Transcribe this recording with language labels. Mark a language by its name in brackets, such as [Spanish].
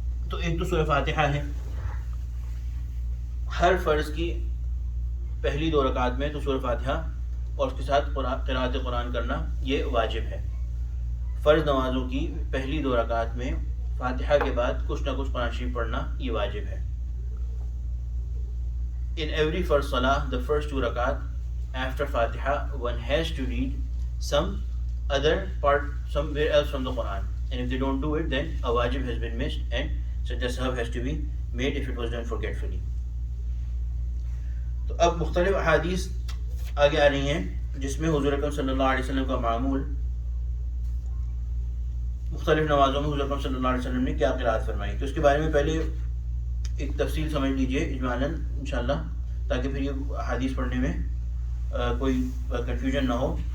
[Urdu] تو ایک تو سورہ فاتحہ ہے، ہر فرض کی پہلی 2 رکعات میں تو سورہ فاتحہ اور اس کے ساتھ قرآن کرنا یہ واجب ہے. فرض نمازوں کی پہلی 2 رکعت میں فاتحہ کے بعد کچھ نہ کچھ قرآن شریف پڑھنا یہ واجب ہے. [English] In every first salah, the first 2 rakat, after Fatiha, one has to read some other part somewhere else from the Quran. And if they don't do it, then a wajib has been missed, and such a sahab has to be made if it was done forgetfully. [Urdu] تو اب مختلف احادیث آگے آ رہی ہیں جس میں حضور اکرم صلی اللہ علیہ وسلم کا معمول مختلف نمازوں میں حضور اکرم صلی اللہ علیہ وسلم نے کیا قرات فرمائی. تو اس کے بارے میں پہلے ایک تفصیل سمجھ لیجئے اجمالاً انشاءاللہ, تاکہ پھر یہ حدیث پڑھنے میں کوئی کنفیوژن نہ ہو.